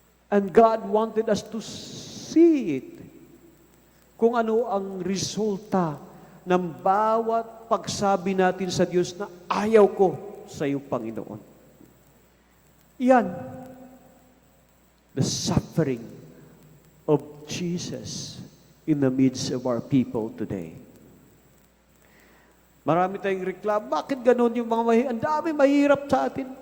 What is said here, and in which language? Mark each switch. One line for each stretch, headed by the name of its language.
English: And God wanted us to see it.
Filipino: Kung ano ang resulta ng bawat pagsabi natin sa Diyos na ayaw ko sa iyo, Panginoon. Yan.
English: The suffering of Jesus in the midst of our people today.
Filipino: Marami tayong reklamo. Bakit ganun yung mga ang dami mahirap sa atin?